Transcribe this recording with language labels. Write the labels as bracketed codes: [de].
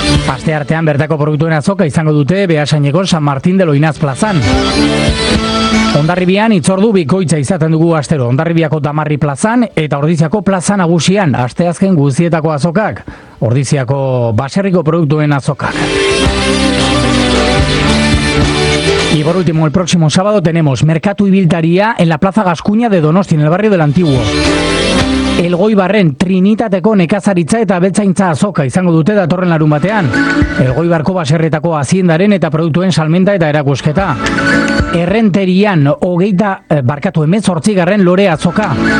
[eu] Aste artean, bertako produktuen azoka izango dute, Beasaineko San Martín de Loinaz plazan. Hondarribian itzordu bikoitza izaten dugu astero. Hondarribiako Damarri plazan eta Ordiziako plaza nagusian, asteazken guztietako azokak, Ordiziako baserriko produktuen azokak. [es] Y por último, el próximo sábado tenemos Mercatu Ibiltaria en la Plaza Gascuña de Donosti, en el barrio del Antiguo. [eu] El Goibarren Trinitateko nekazaritza eta beltzaintza azoka izango dute datorren larun batean. El Goibarko baserretako aziendaren eta produktuen salmenta eta erakusketa. Errenterian 18. lore azoka.